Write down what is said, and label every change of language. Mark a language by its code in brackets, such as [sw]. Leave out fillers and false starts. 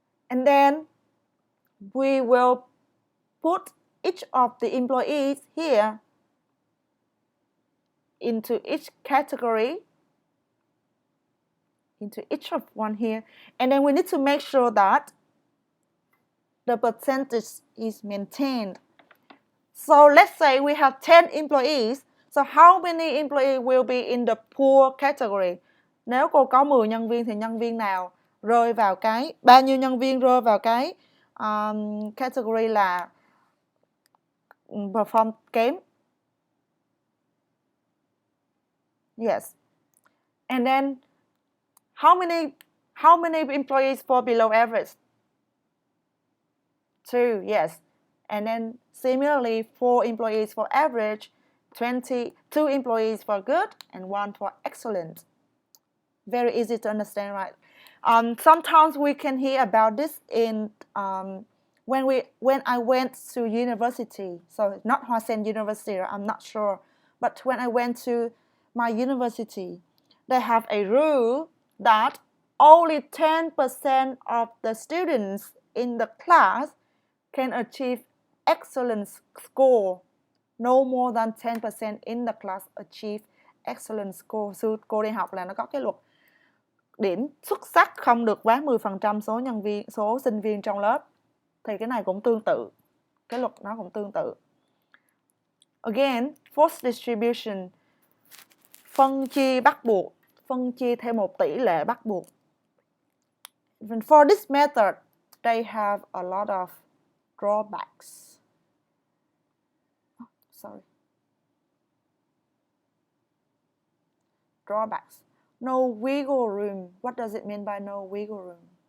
[en] And then we will put each of the employees here into each category, into each of one here, and then we need to make sure that the percentage is maintained. So let's say we have 10 employees. So how many employees will be in the poor category? [vi] Nếu cô có 10 nhân viên thì nhân viên nào rơi vào bao nhiêu nhân viên rơi vào cái category là perform kém? [en] Yes. And then how many employees fall below average? 2, yes. And then similarly, 4 employees for average, 2 employees for good, and 1 for excellent. Very easy to understand, right? Sometimes we can hear about this in when I went to university. So not Hoa Sen University, I'm not sure. But when I went to my university, they have a rule that only 10% of the students in the class can achieve excellent score. No more than 10% in the class achieve excellent score. [vi] Cô đi học là nó có cái luật điểm xuất sắc không được quá 10% số sinh viên trong lớp. Thì cái này cũng tương tự. Cái luật nó cũng tương tự. [en] Again, forced distribution, [vi] phân chia bắt buộc, phân chia theo một tỷ lệ bắt buộc. [en] And for this method, they have a lot of drawbacks. Drawbacks. No wiggle room. What does it mean by no wiggle room?